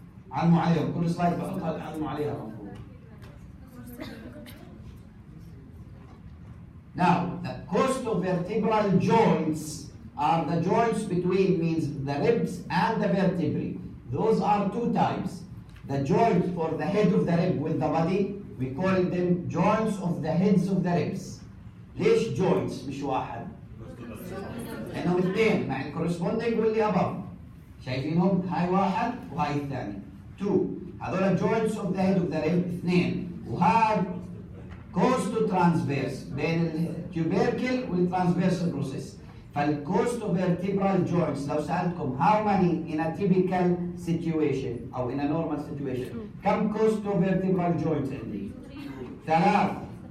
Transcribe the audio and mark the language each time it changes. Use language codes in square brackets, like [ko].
[ar] علموا عليهم كل سلايد بحطها علموا عليها المفروض. [en] Now, the costovertebral joints are the joints between means the ribs and the vertebrae. Those are 2 types. The joint for the head of the rib with the body, we call them joints of the heads of the ribs. [ar] ليش joints مش واحد؟ لأنهم اثنين مع الكورسبوندينج واللي above. شايفينهم؟ هاي واحد وهاي الثاني. 2. هذول [en] joints of the head of the rib [ar] اثنين. وهذا costotransverse بين التوبيركل والترانسفيرسال بروسيس. فالcostovertebral joints لو سألتكم [en] how many in a typical situation [ar] أو [en] in a normal situation [ar] كم costovertebral joints عندي؟ 3.